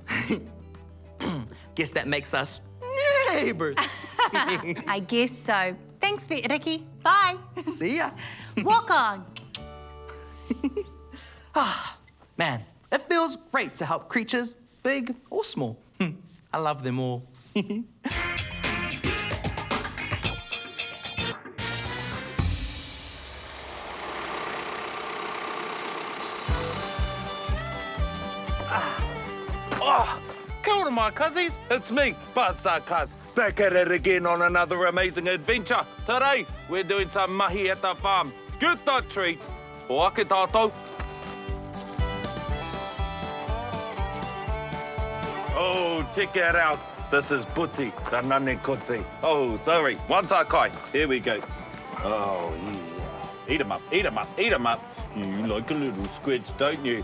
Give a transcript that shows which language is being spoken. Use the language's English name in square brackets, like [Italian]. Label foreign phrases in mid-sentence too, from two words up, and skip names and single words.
[English] Guess that makes us neighbours. I guess so. Thanks, Vet Ricky. Bye. See ya. Walk on. Man, it feels great to help creatures, big or small. I love them all. [Māori] Kia ora, [English] my cuzzies. It's me, Buster Cuz, back at it again on another amazing adventure. Today, we're doing some mahi at the farm. Good dog treats. [Māori] O ake tātou. [English] Oh, check it out. This is Puti, the [Māori] nane kote. [English] Oh, sorry. One takai. Here we go. Oh, yeah. Eat him up, eat him up, eat him up. You like a little squidge, don't you?